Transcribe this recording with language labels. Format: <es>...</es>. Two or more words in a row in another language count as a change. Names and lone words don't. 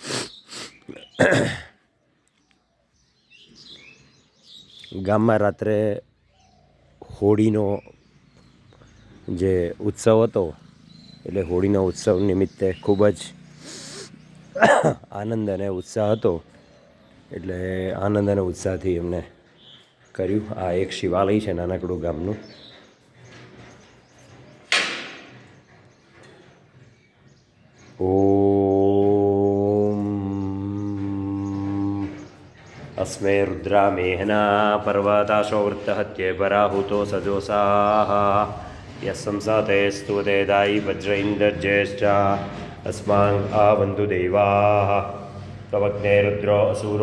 <gu>ગામમાં રાત્રે હોળીનો જે ઉત્સવ હતો, એટલે હોળીનો ઉત્સવ નિમિત્તે ખૂબ જ આનંદ અને ઉત્સાહ હતો. એટલે આનંદ અને ઉત્સાહથી એમને કર્યું. આ એક શિવાલય છે નાનકડું ગામનું.</gu> <sa>ઓમ अस्मे रुद्रामेहना पर्वताशो वृत्तहत्ये पराहुतो सजोषाः यस्संसाते स्तुते दायि वज्रैन्दर्ज्येष्ठ अस्मान् आवन्तु देवाः त्वमग्ने रुद्रो असुरो</sa>